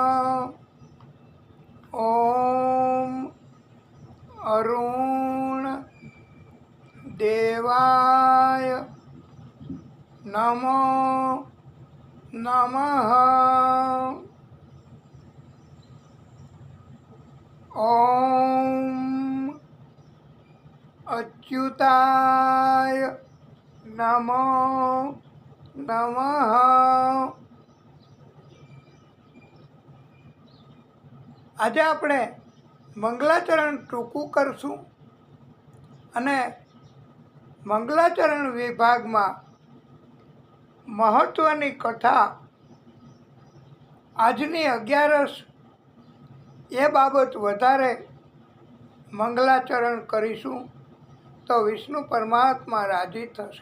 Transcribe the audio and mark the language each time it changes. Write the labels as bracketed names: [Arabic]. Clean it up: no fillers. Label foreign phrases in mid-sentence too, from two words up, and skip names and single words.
[Sanskrit] ओम अरुण देवाय नमो नमः। ओम अच्युताय नमो नमः। [Gujarati] આજે આપણે મંગલાચરણ ટૂંકું કરશું અને મંગલાચરણ વિભાગમાં મહત્વની કથા આજની 11 એ બાબત વધારે મંગલાચરણ કરીશું તો વિષ્ણુ પરમાત્મા રાજી થશે.